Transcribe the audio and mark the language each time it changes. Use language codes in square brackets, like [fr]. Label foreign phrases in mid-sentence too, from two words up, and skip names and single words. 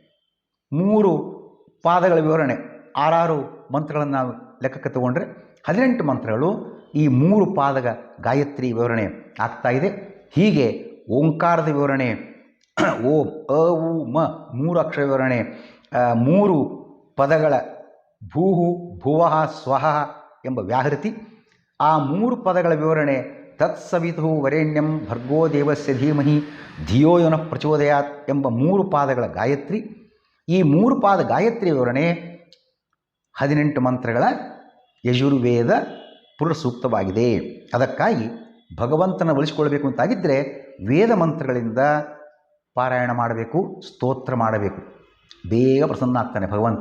[kn] 3 ಪಾದಗಳ ವಿವರಣೆ 6 ಮಂತ್ರಗಳನ್ನು ನಾವು ಲೆಕ್ಕಕ್ಕೆ ತಗೊಂಡ್ರೆ 18 ಮಂತ್ರಗಳು ಈ 3 ಪಾದಗ ಗಾಯತ್ರಿ ವಿವರಣೆ ಆಗ್ತಾ ಇದೆ. ಹೀಗೆ ಓಂಕಾರದ ವಿವರಣೆ ಓಂ, ಅ, ಉ, ಮ 3 ಅಕ್ಷರ ವಿವರಣೆ, 3 ಪದಗಳ [sa] ಭೂಹು, ಭುವಃ, ಸ್ವಹಃ [kn] ಎಂಬ ವ್ಯಾಹೃತಿ, ಆ 3 ಪದಗಳ ವಿವರಣೆ [sa] ತತ್ಸವಿತು ವರೇಣ್ಯಂ ಭರ್ಗೋ ದೇವಸ್ಯ ಧೀಮಹಿ ಧಿಯೋ ಯೋ ನ ಪ್ರಚೋದಯಾತ್ [kn] ಎಂಬ 3 ಪಾದಗಳ ಗಾಯತ್ರಿ. ಈ 3 ಪಾದ ಗಾಯತ್ರಿ ವಿವರಣೆ 18 ಮಂತ್ರಗಳ ಯಜುರ್ವೇದ ಪುರುಷ ಸೂಕ್ತವಾಗಿದೆ. ಅದಕ್ಕಾಗಿ ಭಗವಂತನ ಒಲಿಸಿಕೊಳ್ಳಬೇಕು ಅಂತಾಗಿದ್ದರೆ ವೇದ ಮಂತ್ರಗಳಿಂದ ಪಾರಾಯಣ ಮಾಡಬೇಕು, ಸ್ತೋತ್ರ ಮಾಡಬೇಕು, ಬೇಗ ಪ್ರಸನ್ನ ಆಗ್ತಾನೆ ಭಗವಂತ.